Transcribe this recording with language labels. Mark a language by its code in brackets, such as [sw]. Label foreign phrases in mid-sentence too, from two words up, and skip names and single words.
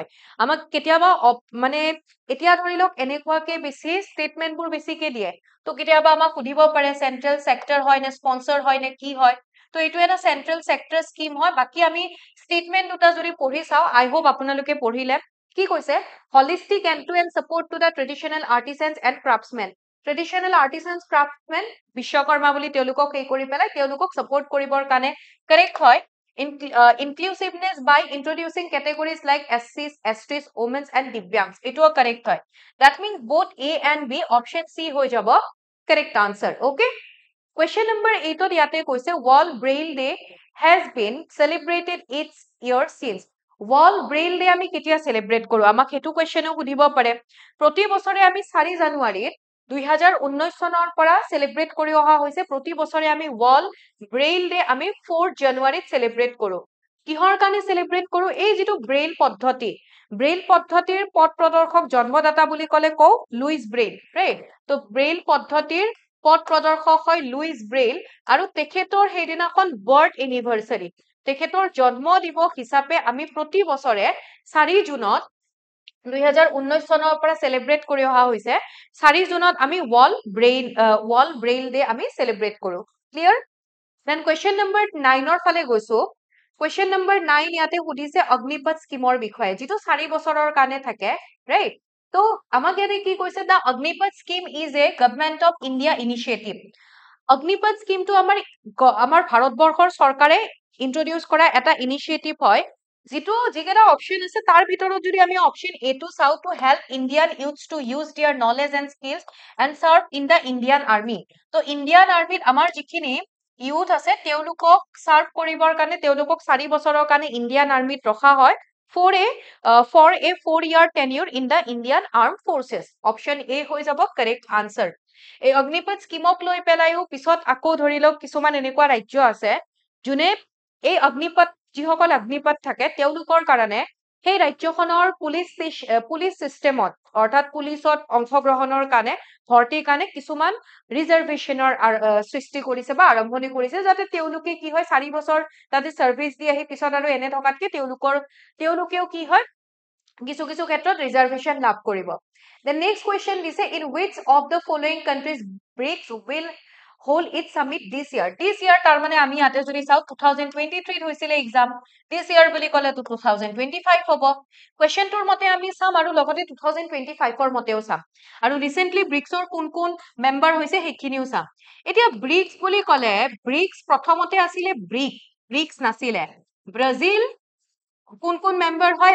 [as] আমাক কেতিয়াবা মানে এতিয়া ধৰি লওক এনেকুৱাকে বেছি ষ্টেটমেন্টবোৰ বেছিকে দিয়ে। তো কেতিয়াবা আমাক সুধিব পাৰে চেন্ট্ৰেল সেক্টৰ হয় নে স্পন্সৰ হয় নে কি হয়। তো এইটো এটা চেন্ট্ৰেল সেক্টৰ স্কিম হয়। বাকি আমি ষ্টেটমেন্ট দুটা যদি পঢ়ি চাও, [en] I hope [as] আপোনালোকে পঢ়িলে। কি কৈছে? [en] হলিষ্টিক end-to-end support to the traditional artisans and craftsmen. traditional artisans craftsmen [as] বিশ্বকৰ্মা বুলি তেওঁলোকক সেই কৰি পেলাই তেওঁলোকক সাপোৰ্ট কৰিবৰ কাৰণে কাৰেক্ট হয়। [en] Inclusiveness by introducing categories like SCs, STs, women and Divyangs. [as] এটাও correct হয়। [en] That means both A and B, option C [as] হৈ যাব [en] correct answer. Okay? Question number 8 [as] ত ইয়াতে কৈছে [en] World Braille Day has been celebrated each year since. [as] World Braille Day আমি কেতিয়া celebrate কৰো? আমাক হেতু questionও সুধিব পাৰে। প্ৰতি বছৰে আমি 4 জানুৱাৰীত 2019 চনৰ পৰা celebrate কৰি অহা হৈছে। প্ৰতি বছৰে আমি World Braille Day আমি 4 জানুৱাৰীত celebrate কৰো। কিহৰ কাৰণে celebrate কৰো? এই যিটো ব্ৰেইল পদ্ধতি, ব্ৰেইল পদ্ধতিৰ পথ প্ৰদৰ্শক জন্মদাতা বুলি ক'লে কও লুইস ব্ৰেইল, ৰাইট? তো ব্ৰেইল পদ্ধতিৰ পথ প্ৰদৰ্শক হয় লুইস ব্ৰেইল আৰু তেখেতৰ সেইদিনাখন [en] birth anniversary, [as] তেখেতৰ জন্ম দিৱস হিচাপে আমি প্ৰতি বছৰে 4 জুনত 2019 চনৰ পৰা সেলিব্ৰেট কৰি অহা হৈছে। 4 জুনত আমি ওয়ার্ল্ড ব্রেইল ডে আমি সেলিব্রেট কৰো। ক্লিয়ার? [en] then question number [as] 9 ৰ ফালে গৈছো। [en] question number [as] 9 ইয়াতে সুধিছে অগ্নিপথ স্কিমৰ বিষয়ে, যেটো 4 বছৰৰ কাৰণে থাকে, ৰাইট? তো আমাক ইয়াতে কি কৈছে? [en] The Agnipath scheme is a Government of India initiative. [as] অগ্নিপথ স্কিমটো আমাৰ ভাৰতবৰ্ষৰ চৰকাৰে ইন্ট্ৰোডিউস কৰা এটা ইনিশিয়েটিভ হয়, যিকেইটা অপশন আছে তাৰ ভিতৰত যদি আমি অপশন এ টো চাও, [en] To help Indian youths to use their knowledge and skills and serve in the Indian Army. [as] তো ইন্ডিয়ান আৰ্মিত আমাৰ যিখিনি ইউথ আছে তেওঁলোকক সার্ভ কৰিবৰ কাৰণে তেওঁলোকক 4 বছৰৰ কাৰণে ইন্ডিয়ান আৰ্মিত ৰখা হয় [en] for a 4-year tenure in the Indian Armed Forces. Option A [as] হৈ যাব [en] correct answer. [as] এই অগ্নিপথ স্কিমক লৈ পেলাইও পিছত আকৌ ধৰি লওক কিছুমান এনেকুৱা ৰাজ্য আছে যোনে এই অগ্নিপথ, যিসকল অগ্নিপথ থাকে তেওঁলোকৰ কাৰণে সেই ৰাজ্যখনৰ পুলিচ সিস্টেমত অৰ্থাৎ পুলিচত অংশগ্ৰহণৰ কাৰণে ভৰ্তিৰ কাৰণে কিছুমান ৰিজাৰ্ভেশনৰ সৃষ্টি কৰিছে বা আৰম্ভণি কৰিছে, যাতে তেওঁলোকে কি হয় 4 বছৰ তাতে সাৰ্ভিস দি আহি পিছত আৰু এনে থকাতকে তেওঁলোকেও কি হয় কিছু কিছু ক্ষেত্ৰত ৰিজাৰ্ভেশন লাভ কৰিব। [en] The next question দিছে in which of the following countries BRICS will hold its summit this year? This year [as] তাৰ মানে আমি ইয়াতে যদি চাও 2023 হৈছিলে এক্সাম, [en] this year [as] বুলি ক'লে 2025 হ'ব। কোৱেশ্চনটোৰ মতে আমি চাম আৰু লগতে 2025 ৰ মতেও চাম আৰু ৰিসেন্টলি ব্ৰিক্সৰ কোন কোন মেম্বাৰ হৈছে সেইখিনিও চাম। এতিয়া ব্ৰিক্স বুলি ক'লে ব্ৰিক্স প্ৰথমতে আছিলে ব্ৰিক্স নাছিলে। ব্ৰাজিল কোন কোন মেম্বাৰ হয়?